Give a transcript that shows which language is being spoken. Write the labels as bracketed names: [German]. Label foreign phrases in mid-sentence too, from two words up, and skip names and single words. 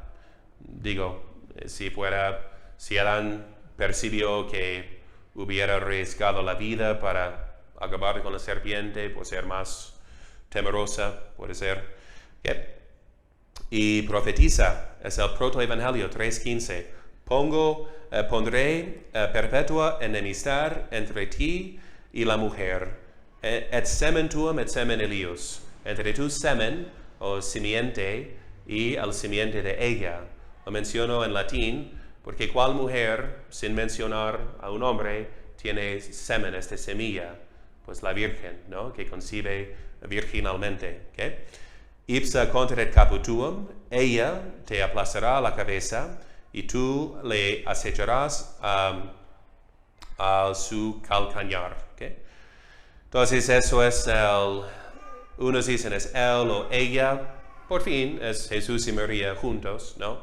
[Spanish] Digo, si Adán percibió que hubiera arriesgado la vida para acabar con la serpiente, por ser más temerosa, puede ser. ¿Okay? Y profetiza, es el protoevangelio 3:15. Pondré perpetua enemistad entre ti y la mujer, [Latin] et semen tuum et semen Elius, [Spanish] entre tu semen o simiente y el simiente de ella. Lo menciono en latín porque cual mujer, sin mencionar a un hombre, tiene semen, semilla, pues la Virgen, ¿no? Que concibe virginalmente. ¿Okay? [Latin] Ipsa contrat caput tuum, [Spanish] ella te aplastará la cabeza y tú le acecharás a su calcañar. ¿Okay? Entonces eso es unos dicen es él o ella, por fin es Jesús y María juntos, ¿no?